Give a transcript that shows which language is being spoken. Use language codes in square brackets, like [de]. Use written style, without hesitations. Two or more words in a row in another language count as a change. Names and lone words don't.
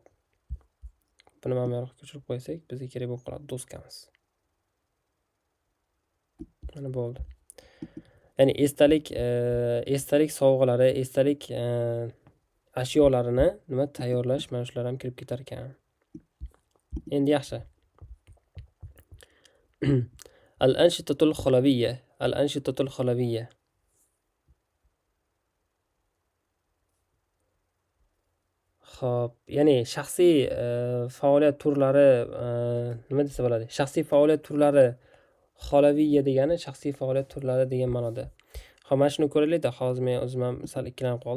[uz] Buni mana bu yoqqa ko'chirib qo'ysak, bizga kerak bo'lib qoladi doskamiz. Mana bo'ldi. Ya'ni esdalik sovg'alari, esdalik ashyolarini nima tayyorlash, mana shular ham kirib ketar ekan. Endi yaxshi. [ar] الأنشطة الخلوية. الأنشطة الخلوية. [uz] Xo'p, ya'ni shaxsiy faoliyat turlari nima desa bo'ladi? Shaxsiy faoliyat turlari xolaviyya degani shaxsiy faoliyat turlari degan ma'noda. Xo'p, mana shuni ko'raylikda. Hozir men o'zim ham sal ikkilanib qoldim.